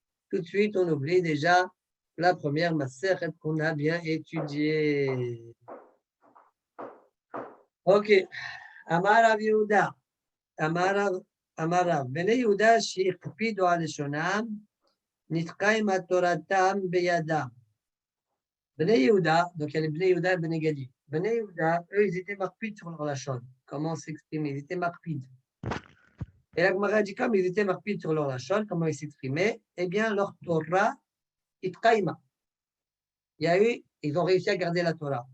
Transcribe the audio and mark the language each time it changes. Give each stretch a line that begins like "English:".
French: Tout de suite, on oublie déjà la première maseret qu'on a bien étudiée. Ok. Amar Rav Yehuda.
Hebrew: Amar Bnei Yehuda שהקפידו על לשונם נתקע עם תורתם בידם.
French: Bnei Yehuda, donc il y a les Bnei Yehuda et Bnei Gadi. Bnei Yehuda, eux, ils étaient marpides sur leur lachon. Comment s'exprimer? Ils étaient marpides. Et la Gemara dit, comme ils étaient marpides sur leur lachon, comment ils s'exprimaient? Eh bien, leur Torah, itkaima. Ils ont réussi à garder la Torah.